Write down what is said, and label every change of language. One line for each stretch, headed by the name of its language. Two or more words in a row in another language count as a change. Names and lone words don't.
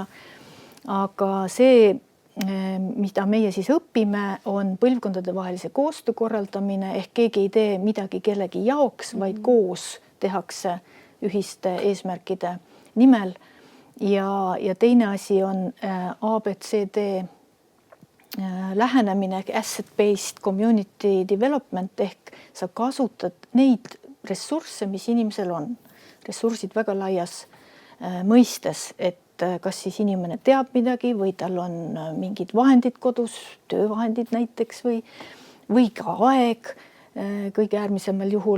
Estonian: Aga see, mida meie siis õpime, on põlvkondade vahelise koostöö korraldamine, ehk keegi ei tee midagi kellegi jaoks, vaid koos tehakse ühiste eesmärkide nimel. Ja teine asi on ABCD lähenemine ehk
English: asset-based community development
Estonian: ehk sa kasutad neid ressursse, mis inimesel on. Ressursid väga laias mõistes, et kas siis inimene teab midagi või tal on mingid vahendid kodus, töövahendid näiteks või ka aeg kõige äärmisemal juhul.